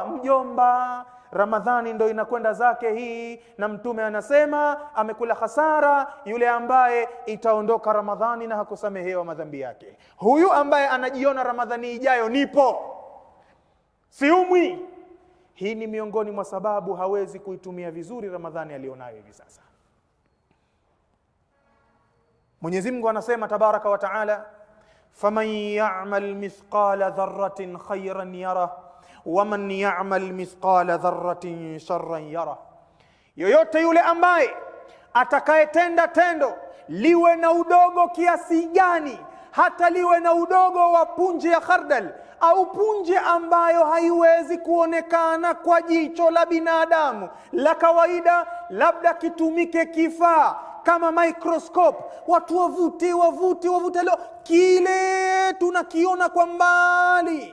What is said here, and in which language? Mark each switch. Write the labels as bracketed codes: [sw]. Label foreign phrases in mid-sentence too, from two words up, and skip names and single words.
[sw] Mjomba, Ramadhani ndo inakwenda zake hii, na Mtume anasema amekula hasara yule ambaye itaondoka Ramadhani na hakusamehewa madhambi yake. Huyu ambaye anajiona Ramadhani ijayo nipo, siumwi, hii ni miongoni mwa sababu hawezi kuitumia vizuri Ramadhani alionayo hivi sasa. Mwenyezi Mungu anasema [ar] تبارك وتعالى, فمن يعمل مثقال ذرة خيرا يره ومن يعمل مثقال ذرة شرا يره. [sw] Yoyote yule ambaye atakayetenda tendo liwe na udogo kiasi gani, hata liwe na udogo wa punje ya khardal au punje ambayo haiwezi kuonekana kwa jicho la binadamu la kawaida, labda kitumike kifaa kama microscope, watu wavute leo, kile tunakiona kwa mbali.